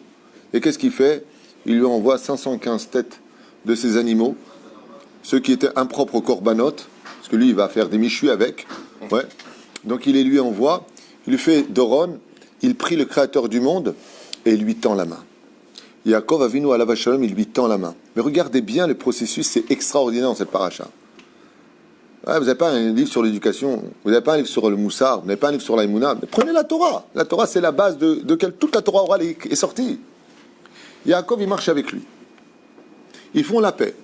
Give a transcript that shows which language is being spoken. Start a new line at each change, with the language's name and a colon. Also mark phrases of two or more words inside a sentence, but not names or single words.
French: Et qu'est-ce qu'il fait? Il lui envoie 515 têtes de ces animaux, ceux qui étaient impropres au korbanot, parce que lui, il va faire des michus avec. Ouais. Donc, il les lui envoie. Il lui fait Doron. Il prie le Créateur du monde et il lui tend la main.
Hebrew: יעקב אבינו עליו שלום,
French: il lui tend la main. Mais regardez bien le processus, c'est extraordinaire dans cette paracha. Ouais, vous n'avez pas un livre sur l'éducation, vous n'avez pas un livre sur le moussard, vous n'avez pas un livre sur l'aïmouna. Prenez la Torah. La Torah, c'est la base de laquelle toute la Torah orale est sortie. Yaakov, il marche avec lui. Ils font la paix.